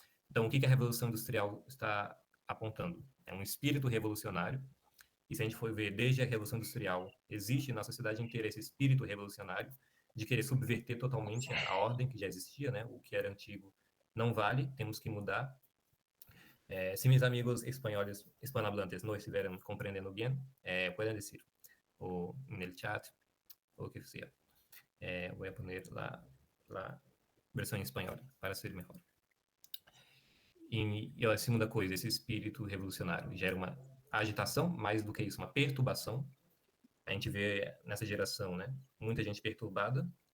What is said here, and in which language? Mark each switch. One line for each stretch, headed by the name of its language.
Portuguese: Então, o que a Revolução Industrial está apontando? É um espírito revolucionário. E se a gente for ver, desde a Revolução Industrial, existe na sociedade inteira esse espírito revolucionário de querer subverter totalmente a ordem que já existia, né? O que era antigo não vale, temos que mudar.
Spanish: Si mis amigos españoles, hispanohablantes no estuvieran comprendiendo bien, pueden decir, o en el chat, o lo que sea. Voy a poner la
Portuguese: versão em espanhol para ser melhor. E a segunda coisa, esse espírito revolucionário gera uma agitação, mais do que isso, uma perturbação. A gente vê nessa geração, né, muita gente perturbada.